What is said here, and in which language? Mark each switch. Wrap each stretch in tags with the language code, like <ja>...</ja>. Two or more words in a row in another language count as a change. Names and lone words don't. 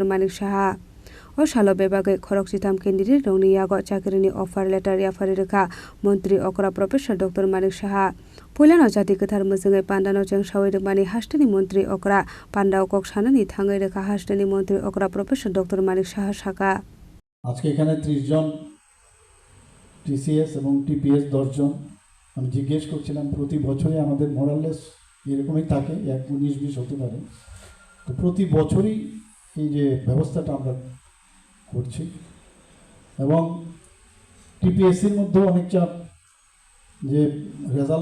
<trp>Manik Shaha O Shalo Bebage Khorokchitam Candidate Rogni Yago Chakrini Offer Letter Yafari Ruka Montri Okra Professor Dr. Manik Shaha Pulano Jati Kathar Muzingai Pandano Jang Shawid Mani Hastini Montri Okra Pandao Kokshanani Thangai Ruka Hastini Montri Okra Professor Dr. Manik Shaha Shaka</trp> <bn>আজকে এখানে 30 জন টিসিএস এবং টিপিএস 10 জন আমি জিজ্ঞেস করছিলাম প্রতি বছরই আমাদের মোরালেস এরকমই থাকে 19-20 হতে পারে তো প্রতি বছরই এই যে ব্যবস্থাটা আমরা করছি এবং টিপিএসসির মধ্যে অনেক চাপ যে রেজাল্ট</bn>